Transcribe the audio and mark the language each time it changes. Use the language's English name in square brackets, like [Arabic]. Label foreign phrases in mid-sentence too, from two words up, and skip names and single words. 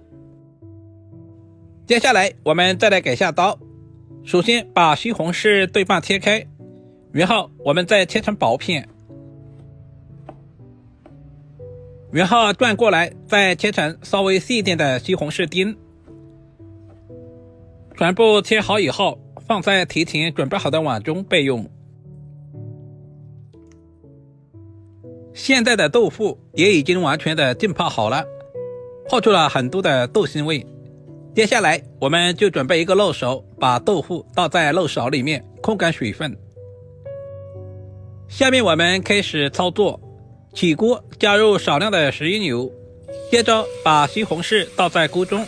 [Chinese] 接下來我們再來改下刀，首先把西紅柿对半切開，然後我們再切成薄片，然後轉過來再切成稍微細一點的西紅柿丁。全部切好以後，放在提前準備好的碗中備用。現在的豆腐也已經完全的浸泡好了，泡出了很多的豆腥味。接下來我們就準備一個漏勺，把豆腐倒在漏勺裡面控乾水分。下面我們開始操作，起鍋加入少量的食用油，接着把西紅柿倒在鍋中。